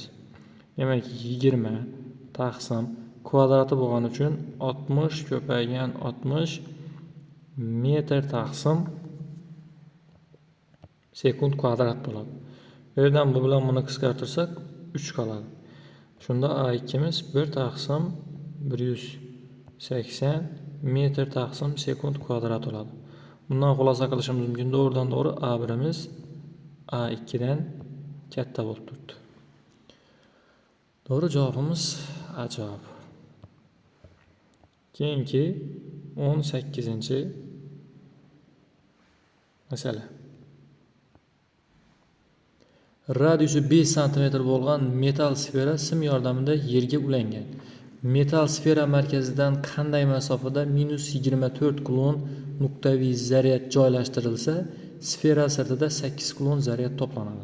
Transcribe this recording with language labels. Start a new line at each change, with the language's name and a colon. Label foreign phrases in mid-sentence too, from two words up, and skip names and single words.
Uzbek: Demak, 20 taqsim kvadrati bo'lgani uchun 60 ko'paygan 60 metr taqsim sekund kvadrat bo'ladi. Bu yerdan bu bilan buni qisqartirsak 3 qoladi. Shunda A2miz 1 taqsim 180 metr taqsim sekund kvadrat bo'ladi. Bundan xulosa qilishimiz mumkin.
Turkish: Doğrudan doğru
Uzbek: A1imiz A2 dan katta bo'lib turibdi.
Turkish: Doğru cevabımız A cevabı.
Uzbek: Keyingi 18-ci məsələ. Radiusu 5 sm bo'lgan metal sfera sim yordamida yerga ulangan. Metal sfera markazidan qanday masofada -24 kulon nuqtaviy zaryad joylashtirilsa, sfera sirtida 8 kulon zaryad to'planadi.